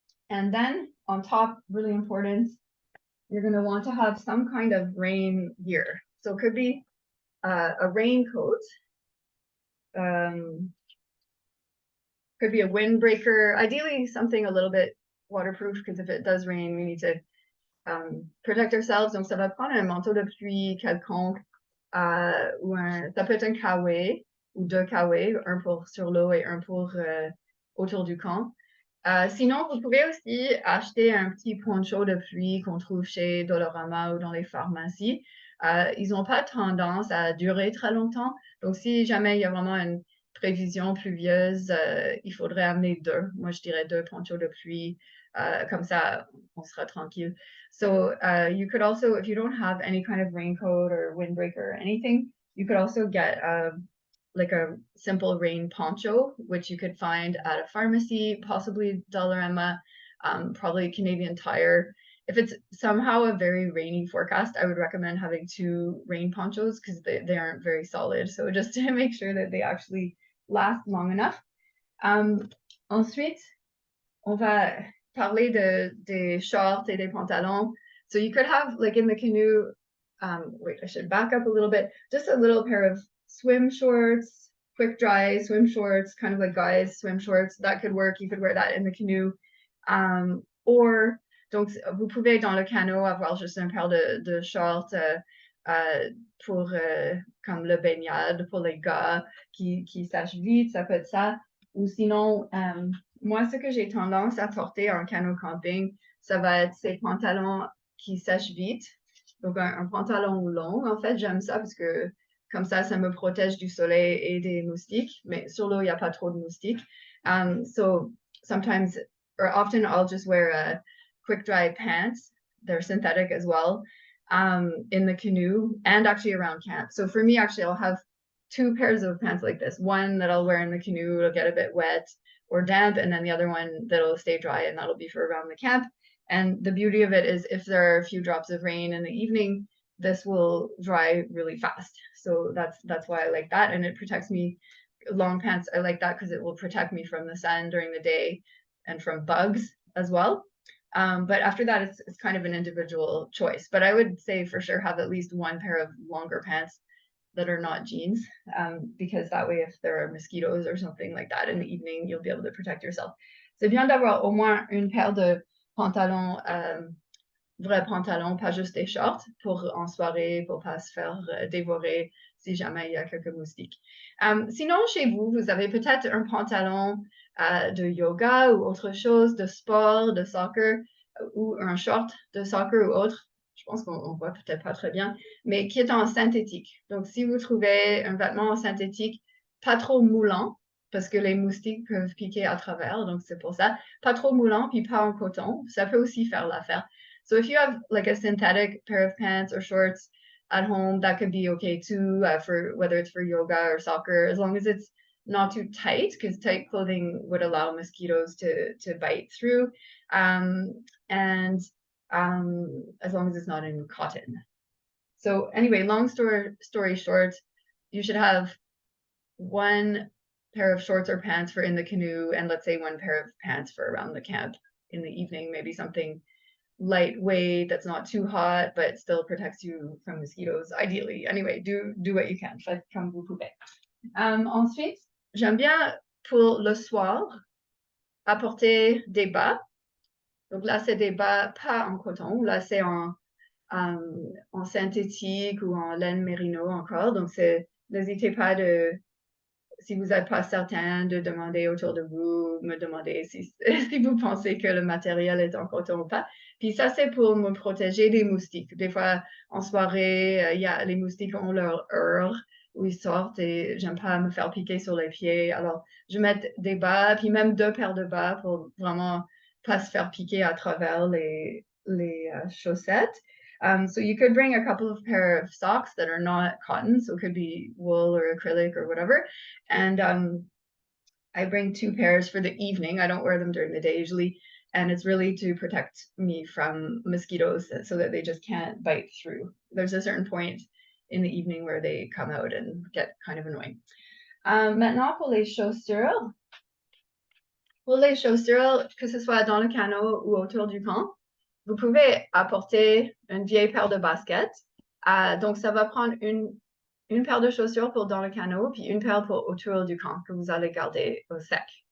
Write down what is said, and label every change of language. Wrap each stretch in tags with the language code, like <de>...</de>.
<en>And then on top, really important, you're going to want to have some kind of rain gear. So it could be a raincoat, could be a windbreaker, ideally something a little bit waterproof, because if it does rain, we need to protect ourselves.</en> <fr>Donc, ça va prendre un manteau de pluie quelconque, ou ça peut être un kawaii ou deux kawaii, un pour sur l'eau et un pour autour du camp. Sinon, vous pouvez aussi acheter un petit poncho de pluie qu'on trouve chez Dolorama ou dans les pharmacies. Ils n'ont pas tendance à durer très longtemps. Donc, si jamais il y a vraiment une prévision pluvieuse, il faudrait amener deux. Moi, je dirais deux ponchos de pluie Comme ça, on sera tranquille.</fr> <en>So you could also, if you don't have any kind of raincoat or windbreaker or anything, you could also get like a simple rain poncho, which you could find at a pharmacy, possibly Dollarama, probably Canadian Tire. If it's somehow a very rainy forecast, I would recommend having 2 rain ponchos because they aren't very solid. So just to make sure that they actually last long enough.</en> <fr>Ensuite, on va parler des shorts et des pantalons.</fr> <en>So you could have, like in the canoe, wait, I should back up a little bit, just a little pair of swim shorts, quick dry swim shorts, kind of like guys' swim shorts. That could work. You could wear that in the canoe.</en> <fr>Or, donc, vous pouvez dans le canot avoir juste un paire de shorts pour comme le baignade, pour les gars qui sèchent vite, ça peut être ça. Ou sinon, moi, ce que j'ai tendance à porter en canot-camping, ça va être ces pantalons qui sèchent vite. Donc, un pantalon long, en fait, j'aime ça parce que comme ça me protège du soleil et des moustiques. Mais sur l'eau, il n'y a pas trop de moustiques.</fr> <en>So sometimes, or often, I'll just wear quick dry pants. They're synthetic as well, in the canoe and actually around camp. So for me, actually, I'll have 2 pairs of pants like this. One that I'll wear in the canoe, it'll get a bit wet or damp, and then the other one that'll stay dry, and that'll be for around the camp. And the beauty of it is if there are a few drops of rain in the evening, this will dry really fast. So that's why I like that, and it protects me. Long pants, I like that because it will protect me from the sun during the day and from bugs as well. But after that, it's kind of an individual choice. But I would say for sure have at least 1 pair of longer pants that are not jeans, because that way if there are mosquitoes or something like that in the evening, you'll be able to protect yourself.</en> <fr>C'est bien d'avoir au moins une paire de pantalons, vrais pantalons, pas juste des shorts, pour en soirée, pour pas se faire dévorer si jamais il y a quelques moustiques. Sinon, chez vous, vous avez peut-être un pantalon de yoga ou autre chose, de sport, de soccer, ou un short de soccer ou autre. Je pense qu'on voit peut-être pas très bien, mais qui est en synthétique. Donc, si vous trouvez un vêtement en synthétique, pas trop moulant, parce que les moustiques peuvent piquer à travers, donc c'est pour ça. Pas trop moulant, puis pas en coton. Ça peut aussi faire l'affaire.</fr> <en>So if you have like a synthetic pair of pants or shorts at home, that could be okay too, for whether it's for yoga or soccer, as long as it's not too tight, because tight clothing would allow mosquitoes to bite through, and as long as it's not in cotton. So anyway, long story short, you should have 1 pair of shorts or pants for in the canoe, and let's say 1 pair of pants for around the camp in the evening, maybe something lightweight that's not too hot but still protects you from mosquitoes, ideally. Anyway, do what you can,</en> <fr>faites comme vous pouvez. Ensuite, j'aime bien pour le soir apporter des bas. Donc là, c'est des bas pas en coton, là c'est en synthétique ou en laine mérino encore. Donc n'hésitez pas si vous n'êtes pas certain, de demander autour de vous, me demander si vous pensez que le matériel est en coton ou pas. Puis ça, c'est pour me protéger des moustiques. Des fois, en soirée, les moustiques ont leur heure où ils sortent et j'aime pas me faire piquer sur les pieds. Alors, je mets des bas, puis même 2 paires de bas pour vraiment pas se faire piquer à travers les chaussettes.</fr> <en>So you could bring a couple of pair of socks that are not cotton, so it could be wool or acrylic or whatever. And I bring 2 pairs for the evening. I don't wear them during the day usually. And it's really to protect me from mosquitoes so that they just can't bite through. There's a certain point in the evening where they come out and get kind of annoying.</en> <fr>Maintenant, pour les chaussures. Pour les chaussures, que ce soit dans le canot ou autour du camp, vous pouvez apporter une vieille paire de baskets. Donc, ça va prendre une paire de chaussures pour dans le canot, puis une paire pour autour du camp que vous allez garder au sec.</fr>